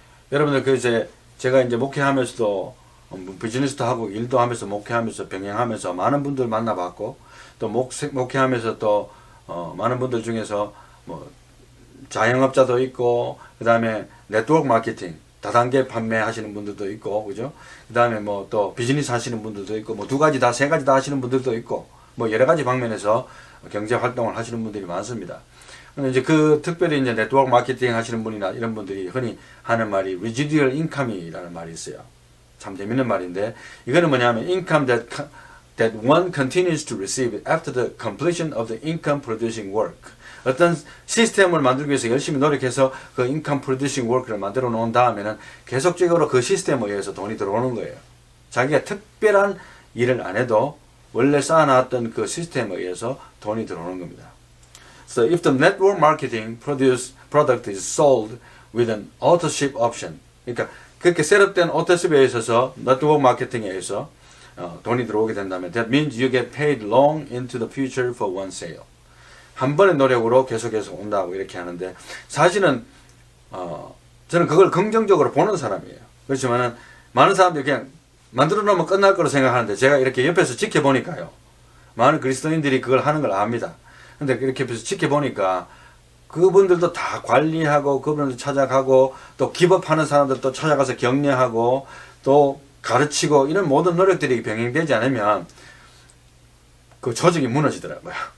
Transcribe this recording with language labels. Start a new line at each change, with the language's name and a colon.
Korean: 여러분들 그 제가 이제 목회하면서도 비즈니스도 하고 일도 하면서 목회하면서 병행하면서 많은 분들 만나봤고 또 목회하면서 또 많은 분들 중에서 뭐 자영업자도 있고 그 다음에 네트워크 마케팅 다단계 판매하시는 분들도 있고 그죠? 그 다음에 뭐 또 비즈니스 하시는 분들도 있고 뭐 두 가지 다 세 가지 다 하시는 분들도 있고 뭐 여러 가지 방면에서 경제 활동을 하시는 분들이 많습니다. 근데 이제 그 특별히 이제 네트워크 마케팅 하시는 분이나 이런 분들이 흔히 하는 말이 residual income이라는 말이 있어요. 참 재밌는 말인데 이거는 뭐냐면
English: income that one continues to receive after the completion of the income producing work.
Korean: 어떤 시스템을 만들기 위해서 열심히 노력해서 그 income producing work를 만들어 놓은 다음에는 계속적으로 그 시스템에 의해서 돈이 들어오는 거예요. 자기가 특별한 일을 안 해도 원래 쌓아놨던 그 시스템에 의해서 돈이 들어오는 겁니다.
English: So if the network marketing product is sold with an authorship option,
Korean: 그러니까 그렇게 셋업된 authorship에 있어서 네트워크 마케팅에 의해서 돈이 들어오게 된다면
English: that means you get paid long into the future for one sale.
Korean: 한 번의 노력으로 계속해서 온다고 이렇게 하는데 사실은 저는 그걸 긍정적으로 보는 사람이에요. 그렇지만은 많은 사람들이 그냥 만들어 놓으면 끝날 거로 생각하는데 제가 이렇게 옆에서 지켜보니까요. 많은 그리스도인들이 그걸 하는 걸 압니다. 근데 이렇게 옆에서 지켜보니까 그분들도 다 관리하고 그분들 찾아가고 또 기법하는 사람들도 찾아가서 격려하고 또 가르치고 이런 모든 노력들이 병행되지 않으면 그 조직이 무너지더라고요.